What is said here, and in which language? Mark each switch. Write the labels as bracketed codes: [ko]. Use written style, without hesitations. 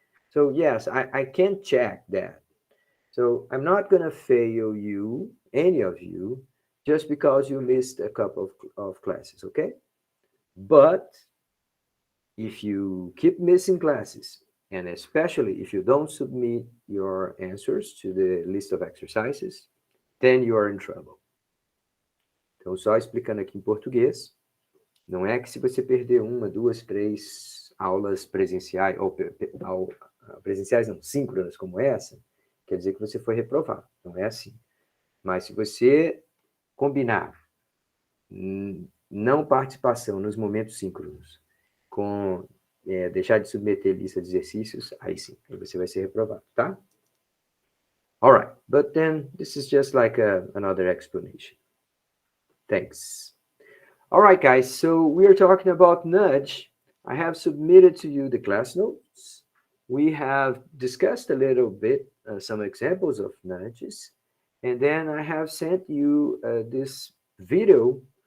[en] So, yes, I can check that. So, I'm not going to fail you, any of you, just because you missed a couple of classes. Okay? But if you keep missing classes, and especially if you don't submit your answers to the list of exercises, then you are in trouble. [pt] Então, só explicando aqui em português, não é que se você perder 1, 2, 3 aulas presenciais, presenciais não, síncronas como essa, quer dizer que você foi reprovado. Não é assim. Mas se você combinar não participação nos momentos síncronos com deixar de submeter lista de exercícios, aí sim, aí você vai ser reprovado, tá? [en] All right, but then this is just like another explanation. Thanks. All right, guys, so we are talking about nudge. I have submitted to you the class notes. We have discussed a little bit some examples of nudges, and then I have sent you this video